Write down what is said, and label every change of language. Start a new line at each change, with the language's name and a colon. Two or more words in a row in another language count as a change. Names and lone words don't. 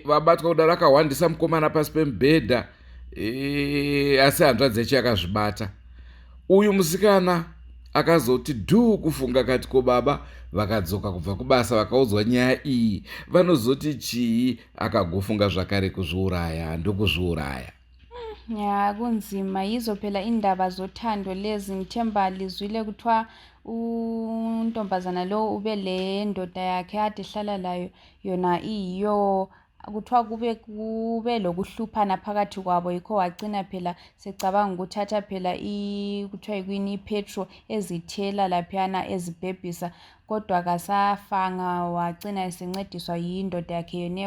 Shona: Vabatwa kudaro akahwandisa mukomana pasi pemubhedha asi hanzvadzi yacho yakazvibata. Uyu musikana akazoti dhuu kufunga kati ko baba vakadzoka kubva kubasa vakaudzwa nyaya iyi vanozoti chii, akagofunga zvakare kuzviuraya ndokuzviuraya.
North Ndebele: Ya kunzima yizo phela indaba zothando lezi. Ngithemba lizwile kuthiwa untombazana lo ube le ndoda yakhe ade hlala layo yona iyo kuthiwa kube lokuhluphana phakathi kwabo, yikho wagcina phela secabanga ukuthatha phela kuthiwa yikwini ipetrol ezithela laphiyana ezibhebhisa, kodwa kasafanga, wagcina esencediswa yindoda yakhe yoneyo.